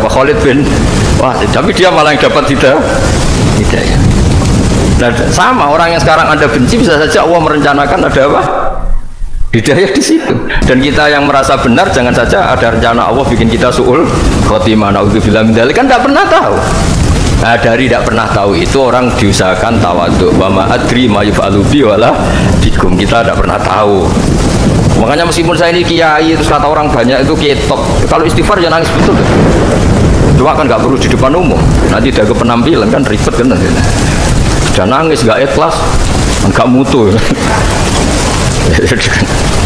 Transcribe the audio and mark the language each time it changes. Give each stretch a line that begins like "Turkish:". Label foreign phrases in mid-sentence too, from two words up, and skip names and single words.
Indonesian: Khalid bin Walid, tapi dia malah yang dapat hidayah. Nah, sama orang yang sekarang Anda benci bisa saja Allah merencanakan ada apa? Hidayah di situ. Dan kita yang merasa benar jangan saja ada rencana Allah bikin kita
Arabic: سوء الخاتمة, نعوذ بالله من ذلك,
Indonesian: kan tidak pernah tahu. Nah, dari tidak pernah tahu itu orang diusahakan tawadhu.
Arabic: وما أدري ما يفعل بي ولا بكم,
Indonesian: kita tidak pernah tahu. Makanya meskipun saya ini kiai, terus kata orang banyak itu ketok, kalau istighfar ya nangis betul. Cuma kan nggak perlu di depan umum, nanti ada penampilan kan ribet kan nanti. Dan nangis nggak ikhlas, nggak mutu.